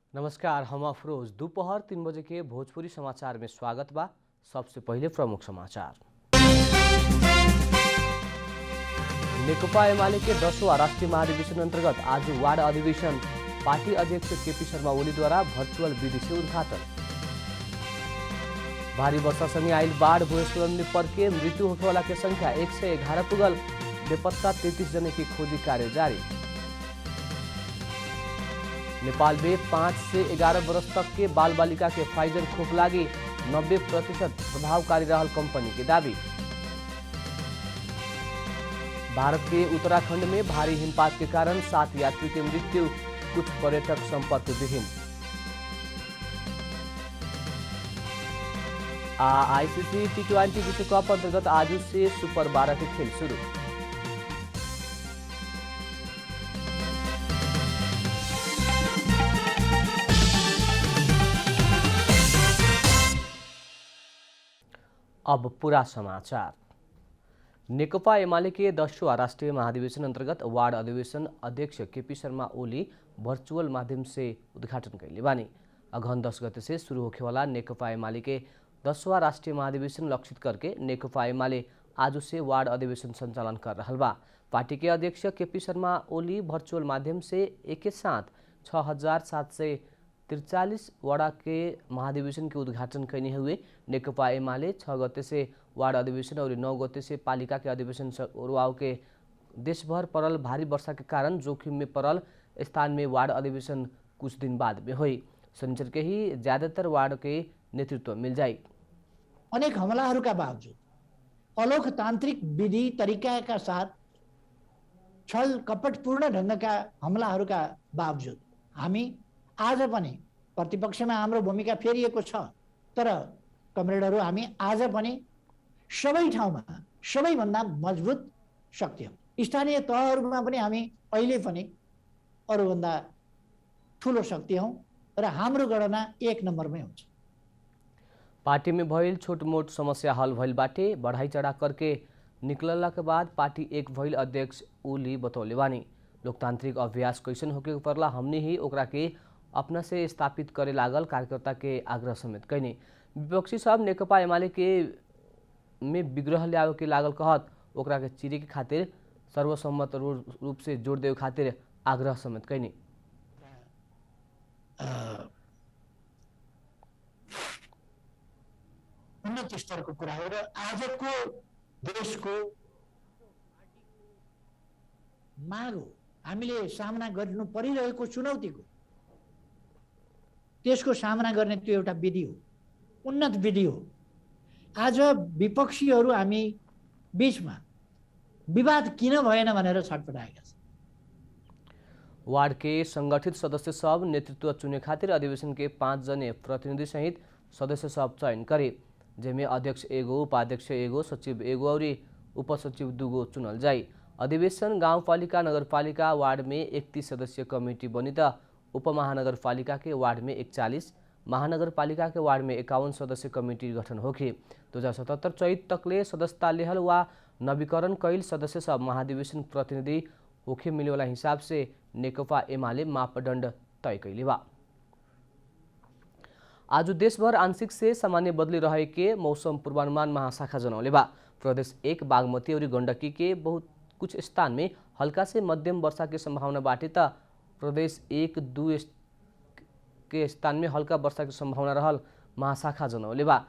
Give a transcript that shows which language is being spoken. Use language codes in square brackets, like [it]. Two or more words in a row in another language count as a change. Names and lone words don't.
[bho] नमस्कार, हम अफरोज। दोपहर 3 बजे के भोजपुरी समाचार में स्वागत बा। सबसे पहले प्रमुख समाचार। नेकपा एमाले के 10वां राष्ट्रीय महाधिवेशन अंतर्गत आज वार्ड अधिवेशन पार्टी अध्यक्ष केपी शर्मा ओली द्वारा वर्चुअल विधि से उद्घाटन। भारी वर्षासँगै आइल बाढ़ भूस्खलन में पर्के मृत्यु होने की संख्या 111 पुगल। बेपत्ता 33 जने की खोजी कार्य जारी। नेपाल में 5 से 11 वर्ष तक के बाल बालिका के फाइजर खोप लागी 90% प्रभावकारी रहल कंपनी के दावी। भारत के उत्तराखंड में भारी हिमपात के कारण 7 यात्री की मृत्यु, कुछ पर्यटक संपर्क विहीन। आईसीसी टी20 विश्व कप अंतर्गत आज से सुपर 12 के खेल शुरू। अब पूरा समाचार। नेकपा एमाले के 10वां राष्ट्रीय महाधिवेशन अंतर्गत वार्ड अधिवेशन अध्यक्ष केपी शर्मा ओली वर्चुअल माध्यम से उद्घाटन कैले बानी। अगहन 10 गते से शुरू होने वाला नेकपा एमाले के 10वां राष्ट्रीय महाधिवेशन लक्षित करके नेकपा एमाले आज से वार्ड अधिवेशन संचालन कर रहा बा। पार्टी के अध्यक्ष केपी शर्मा ओली वर्चुअल माध्यम से एक साथ 6743 वड़ा के महाधिवेशन के उद्घाटन करने हुए नेकपा एमाले 6 गते से वार्ड अधिवेशन और 9 गते से पालिका के अधिवेशन शुरुआव के देशभर पड़ल भारी वर्षा के कारण जोखिम में पड़ल स्थान में वार्ड अधिवेशन कुछ दिन बाद में हुई। शनिचर के ही ज्यादातर वार्ड के नेतृत्व मिल जाए। [ne] अनेक हमलाहरूका बावजुद अलोकतान्त्रिक विधि तरिका का साथ छल कपटपूर्ण ढङ्गका हमलाहरूका बावजुद हामी आज पनि प्रतिपक्षमा हाम्रो भूमिका फेरिएको छ, तर कमरेडहरू हामी आज पनि सबै ठाउँमा सबैभन्दा मजबुत शक्ति हौं। स्थानीय तहहरूमा पनि हामी अहिले पनि अरूभन्दा ठुलो शक्ति हौं र हाम्रो गणना 1 नम्बरमै हुन्छ। [bho] पार्टी में भइल छोट मोट समस्या हल भइल बाटे। बढ़ाई चढ़ा करके निकलला के बाद पार्टी एक भइल अध्यक्ष ओली बतौले बानी। लोकतांत्रिक अभ्यास कैसन होके परला हमने ही ओकरा के अपना से स्थापित करे लागल कार्यकर्ता के आग्रह समेत कैने। विपक्षी सब नेकपा एमाले के में विग्रह ल्यावे के लागल कहत ओकरा के चिरे के खातिर सर्वसम्मत रूप से जोड़ देवे खातिर आग्रह समेत कैने। [ne] उन्नत स्तरको कुरा हो र आजको देशको माग हो। हामीले सामना गर्नु परिरहेको चुनौतीको त्यसको सामना गर्ने त्यो एउटा विधि हो, उन्नत विधि हो। आज विपक्षीहरू हामी बीचमा विवाद किन भएन भनेर छटपटाएका छन्। [bho] वार्ड के संगठित सदस्य सब नेतृत्व चुने खातिर अधिवेशन के 5 जने प्रतिनिधि सहित सदस्य सब चयन करे, जेमे अध्यक्ष एगो, उपाध्यक्ष एगो, सचिव एगो और उपसचिव 2 गो चुनल जाई। अधिवेशन गाउँपालिका नगरपालिका वार्ड में 31 सदस्यीय कमिटी बनी त उपमहानगरपालिका के वार्ड में 41, महानगरपालिका के वार्ड में 51 सदस्य कमिटी गठन होके 2077 चैत तकले सदस्यता लेहल वा नवीकरण कैल सदस्य सब महाधिवेशन प्रतिनिधि होके मिले वाला हिसाब से नेकपा एमाले मापदण्ड तय कैले बा। आज देशभर आंशिक से सामान्य बदली रहे के मौसम पूर्वानुमान महाशाखा जनौले बा। प्रदेश 1 बागमती और गंडकी के बहुत कुछ स्थान में हल्का से मध्यम वर्षा की संभावना बाटे त प्रदेश 1-2 के स्थान में हल्का वर्षा की संभावना रहल महाशाखा जनौले बा।